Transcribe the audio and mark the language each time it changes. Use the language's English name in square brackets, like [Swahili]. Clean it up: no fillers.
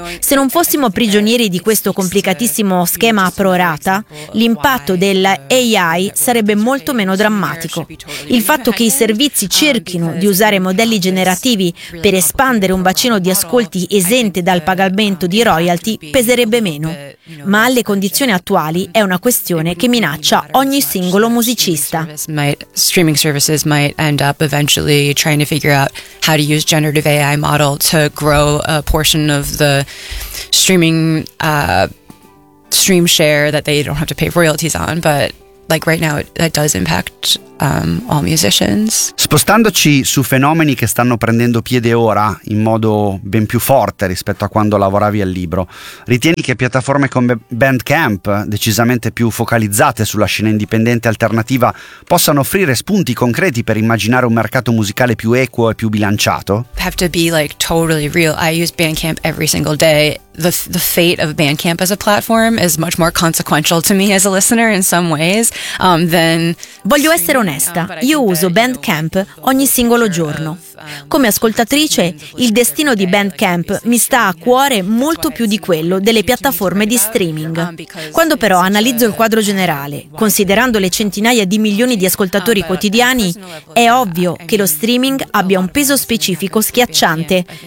[Italian] Se non fossimo prigionieri di questo complicatissimo schema pro rata, l'impatto dell'AI sarebbe molto meno drammatico. Il fatto che i servizi cerchino di usare modelli generativi per espandere un bacino di ascolti esente dal pagamento di royalty peserebbe meno. Ma alle condizioni attuali è una questione che minaccia ogni singolo musicista. [English] Streaming services might end up eventually trying to figure out how to use generative AI model to grow a portion of the streaming stream share that they don't have to pay royalties on, but like right now that does impact all musicians. [Italian] Spostandoci su fenomeni che stanno prendendo piede ora in modo ben più forte rispetto a quando lavoravi al libro, ritieni che piattaforme come Bandcamp, decisamente più focalizzate sulla scena indipendente alternativa, possano offrire spunti concreti per immaginare un mercato musicale più equo e più bilanciato? [English] Have to be like totally real. I use Bandcamp every single day. The fate of Bandcamp as a platform is much more consequential to me as a listener in some ways than. [Italian] Voglio essere onesta, io uso Bandcamp ogni singolo giorno. Come ascoltatrice, il destino di Bandcamp mi sta a cuore molto più di quello delle piattaforme di streaming. Quando però analizzo il quadro generale, considerando le centinaia di milioni di ascoltatori quotidiani, è ovvio che lo streaming abbia un peso specifico schiacciante.